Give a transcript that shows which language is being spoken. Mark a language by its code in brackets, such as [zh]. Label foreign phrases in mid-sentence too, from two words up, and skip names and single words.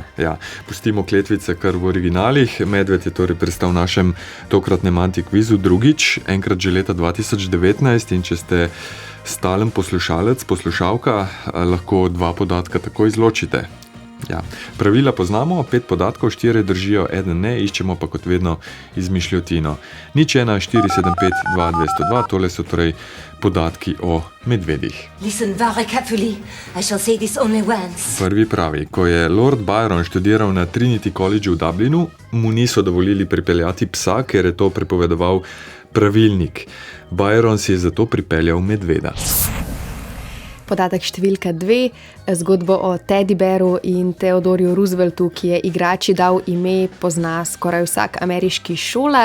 [sl] Ja, pustimo kletvice kar v originalih. Medved je torej prestal v našem tokratnem antikvizu drugič, enkrat že leta 2019, in če ste stalen poslušalec, poslušalka, lahko dva podatka tako izločite. Ja. Pravila poznamo, 5 podatkov, 4 držijo, 1 ne, iščemo pa kot vedno izmišljotino. 01 475 2202, tole so torej podatki o medvedih. [en] Listen very carefully, I shall say this only once. [sl] Prvi pravi, ko je Lord Byron študiral na Trinity College v Dublinu, mu niso dovolili pripeljati psa, ker je to prepovedoval pravilnik. Byron si je zato pripeljal medveda. Podatek številka 2, zgodbo o Teddy Bearu in Theodorju Rooseveltu, ki je igrači dal ime, pozna skoraj vsak ameriški šolar.